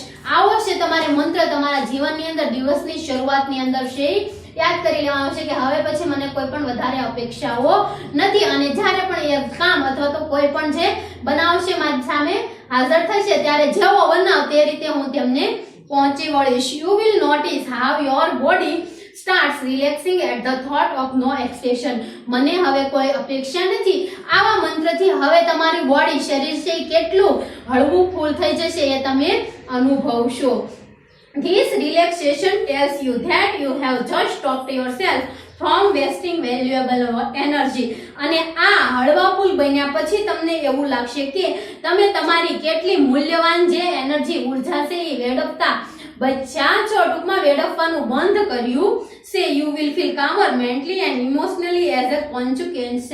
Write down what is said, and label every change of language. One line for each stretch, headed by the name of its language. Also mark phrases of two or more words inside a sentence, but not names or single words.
Gujarati: આવો છે તમારે મંત્ર તમારા જીવનની અંદર દિવસની શરૂઆતની અંદર છે યાદ કરી લેવાનું છે કે હવે પછી મને કોઈ પણ વધારે અપેક્ષાઓ નથી અને જ્યારે પણ એ કામ અથવા તો કોઈ પણ જે બનાવ છે મારી સામે હાજર થશે ત્યારે જેવો બનાવ તે રીતે હું તેમને પહોંચી વળીશ.
English: you will notice how your body starts relaxing at the thought of no expectation.
Gujarati: મને હવે કોઈ અપેક્ષા નથી. આવા મંત્રથી હવે તમારી બોડી, શરીર છે કેટલું હળવું ફૂલ થઈ જશે એ તમે અનુભવશો.
English: This relaxation tells you that you have just stopped yourself from wasting valuable energy.
Gujarati: અને આ હળવા ફૂલ બન્યા પછી તમને એવું લાગશે કે તમે તમારી કેટલી મૂલ્યવાન જે એનર્જી ઉર્જા છે એ વેડફતા બચ્યા છો, ટૂંકમાં વેડફવાનું બંધ કર્યું છે.
English: you will feel calmer mentally and emotionally as a consequence.